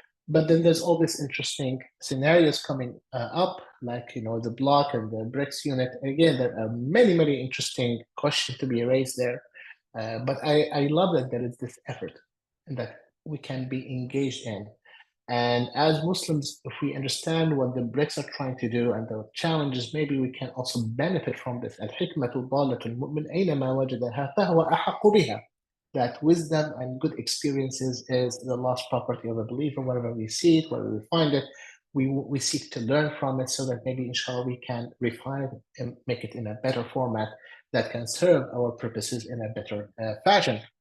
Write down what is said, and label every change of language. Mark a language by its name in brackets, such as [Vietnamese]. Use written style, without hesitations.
[English] But then there's all these interesting scenarios coming up, like the block and the BRICS unit. Again, there are many, many interesting questions to be raised there. But I love that there is this effort that we can be engaged in. And as Muslims, if we understand what the BRICS are trying to do and the challenges, maybe we can also benefit from this. [Arabic] الحكمة ضالة المؤمن أينما وجدها فهو أحق بها. [English] That wisdom and good experiences is the lost property of a believer. Wherever we see it, wherever we find it, we seek to learn from it so that maybe, inshallah, we can refine it and make it in a better format that can serve our purposes in a better fashion.